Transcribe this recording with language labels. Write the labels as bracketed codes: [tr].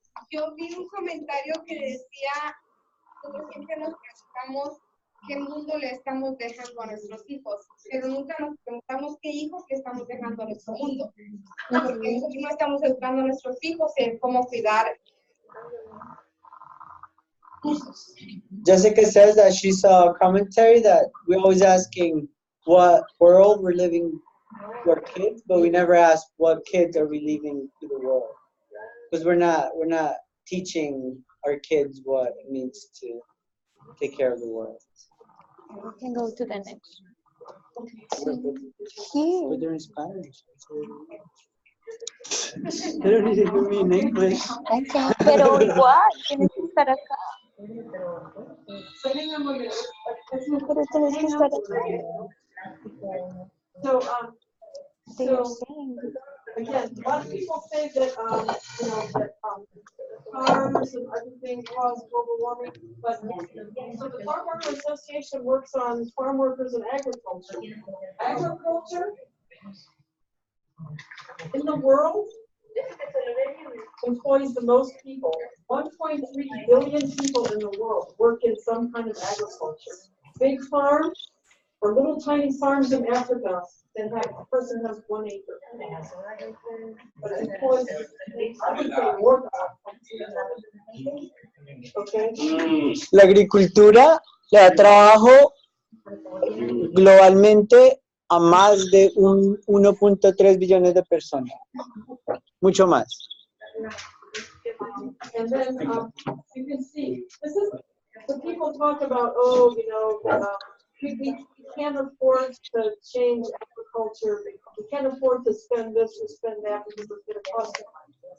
[es] Yo vi un comentario que decía, nosotros siempre nos preguntamos qué mundo le estamos dejando a nuestros hijos, pero nunca nos preguntamos qué hijos le estamos dejando a nuestro mundo, porque nosotros no estamos educando a nuestros hijos en cómo cuidar. [en] Jessica says that she saw a commentary that we're always asking what world we're living for kids, but we never ask what kids are we leaving to the world, because we're not teaching our kids what it means to take care of the world. We can go to the next. But they're in Spanish. [es] Pero ni se iluminen, pues. Ay, sí, pero igual, tienes que estar acá. Pero tienes que estar acá. [en] So, They are so saying. again, a lot of people say that, you know, that farms and everything cause global warming, but so the Farm Worker Association works on farm workers and agriculture. Agriculture in the world employs the most people. 1.3 billion people in the world work in some kind of agriculture. Big farms or little tiny farms in Africa that have a person has 1 acre. But it employs, I would say, more than okay. [es] La agricultura le da trabajo globalmente a más de 1.3 billones de personas. Mucho más. [en] And then you can see, this is, so people talk about, oh, you know, we can't afford to change agriculture, we can't afford to spend this or spend that because it's going to cost us money.